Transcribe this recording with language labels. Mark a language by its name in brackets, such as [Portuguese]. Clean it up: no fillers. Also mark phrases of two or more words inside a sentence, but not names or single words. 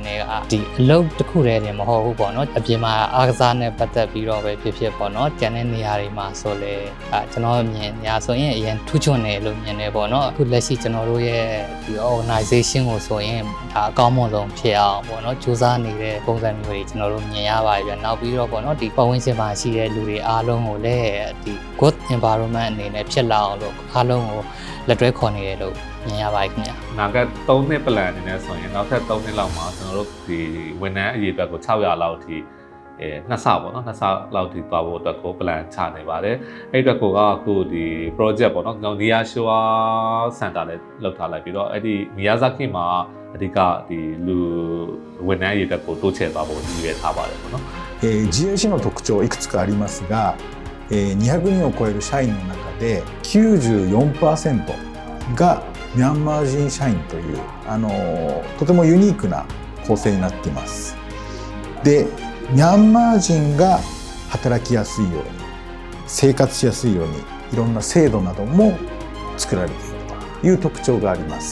[Burmese] နဲ့ကဒီအလုပ်တစ်ခုတည်းတင်မဟုတ်ဘူးပေါ့နော်အပြင်မှာအားကစားနဲ့ပတ်သက်ပြီးတော့ပဲဖြစ်ပေါ့နော်ကျန်တဲ့နေရာတွေမှာဆိုလဲကျွန်တော်မြင်ညာဆိုရင်အရင်ထူးချွန်တယ်လို့မြင်တယ်ပေါ့နော်အခုလက်ရှိကျွန်တော်တို့ရဲ့ဒီ organization ကိုဆိုရင်ဒါအကောင်းဆုံးဖြစ်အောင်ပေါ့နော်စူးစမ်းနေတဲ့ပုံစံမျိုးတွေကျွန်တော်တို့မြင်ရပါတယ်ဗျနောက်ပြီးတော့ပေါ့နော်ဒီပတ်ဝန်းကျင်မှာရှိတဲ့လူတွေအားလုံးကိုလည်းဒီ [English] good environment [Burmese] အနေနဲ့ဖြစ်လာအောင်လို့အားလုံးကိုလက်တွဲခေါ်နေတယ်လို့မြင်ရပါတယ်ခင်ဗျာ နောက်က3နှစ် plan အနေနဲ့ဆိုရင်နောက်ထပ်3နှစ်လောက်မှာကျွန်တော်တို့ဒီဝန်ထမ်းအရေအတွက်ကို600လောက်အထိနှစ်ဆပေါ့နော်နှစ်ဆလောက်ထိသွားဖို့အတွက်ကို plan ချနေပါတယ်အဲ့အတွက်ကိုအခုဒီ project ပေါ့နော်ကျွန်တော် [English] Near Shore Center [Burmese] နဲ့လောက်ထားလိုက်ပြီးတော့အဲ့ဒီ Miyazaki မှာအဓိကဒီလူဝန်ထမ်းအရေအတွက်ကိုတိုးချဲ့သွားဖို့ရည်ရွယ်ထားပါတယ်ပေါ့နော် [Japanese] GIC の特徴いくつかありますが、200人を超える社員の中で 94% がミャンマー人社員というとてもユニークな構成になっています。で、ミャンマー人が働きやすいように、生活しやすいようにいろんな制度なども作られているという特徴があります。